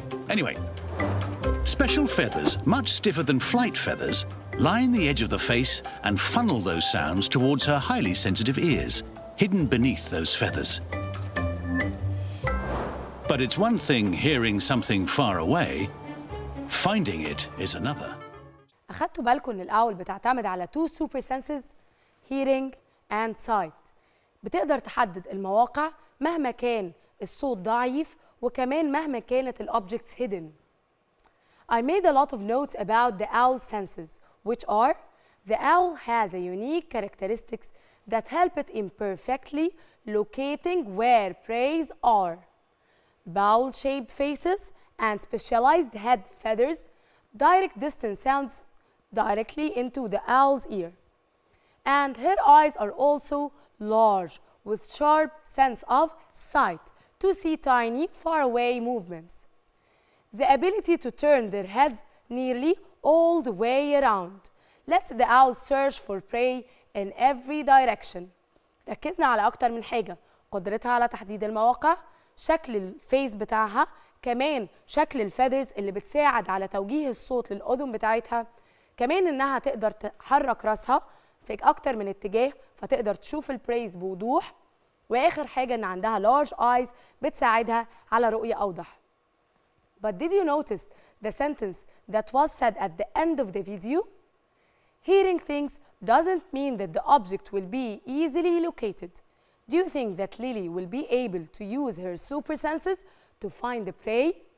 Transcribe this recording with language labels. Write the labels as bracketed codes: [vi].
[en] Anyway, special feathers, much stiffer than flight feathers, line the edge of the face and funnel those sounds towards her highly sensitive ears, hidden beneath those feathers. But it's one thing hearing something far away, finding it is another. [ar] أخدتوا بالكم إن الأول بتعتمد على [en] two super senses hearing and sight. [ar] بتقدر تحدد المواقع مهما كان الصوت ضعيف وكمان مهما كانت ال [en] objects hidden. I made a lot of notes about the owl's senses, which are the owl has a unique characteristics that help it in perfectly locating where prey are. Bowl-shaped faces and specialized head feathers direct distance sounds directly into the owl's ear. And her eyes are also large with sharp sense of sight to see tiny faraway movements. The ability to turn their heads nearly all the way around lets the owl search for prey in every direction. [ar] ركزنا على أكتر من حاجة، قدرتها على تحديد المواقع، شكل الفيس بتاعها، كمان شكل الفيذرز اللي بتساعد على توجيه الصوت للأذن بتاعتها، كمان إنها تقدر تحرك راسها في أكتر من اتجاه فتقدر تشوف البريز بوضوح، وآخر حاجة إن عندها [en] large eyes [ar] بتساعدها على رؤية أوضح. [en] But did you notice the sentence that was said at the end of the video? Hearing things doesn't mean that the object will be easily located. Do you think that Lily will be able to use her super senses to find the prey?